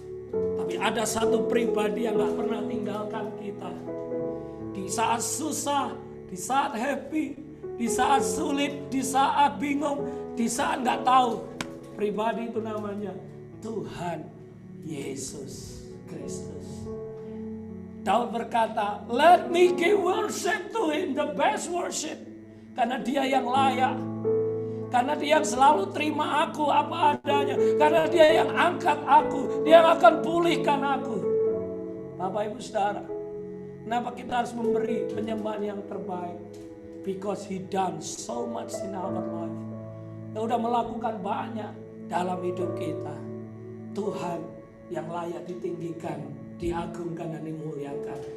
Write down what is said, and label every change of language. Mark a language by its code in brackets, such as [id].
[id] Tapi ada satu pribadi yang gak pernah tinggalkan kita. Di saat susah, di saat happy, di saat sulit, di saat bingung, di saat gak tahu. Pribadi itu namanya Tuhan Yesus Kristus. Daud berkata, [en] let me give worship to him, the best worship. [id] Karena Dia yang layak. Karena Dia yang selalu terima aku apa adanya. Karena Dia yang angkat aku. Dia yang akan pulihkan aku. Bapak Ibu Saudara, kenapa kita harus memberi penyembahan yang terbaik? [en] Because He done so much in our life. [id] Dia udah melakukan banyak dalam hidup kita. Tuhan yang layak ditinggikan, diagungkan dan dimuliakan.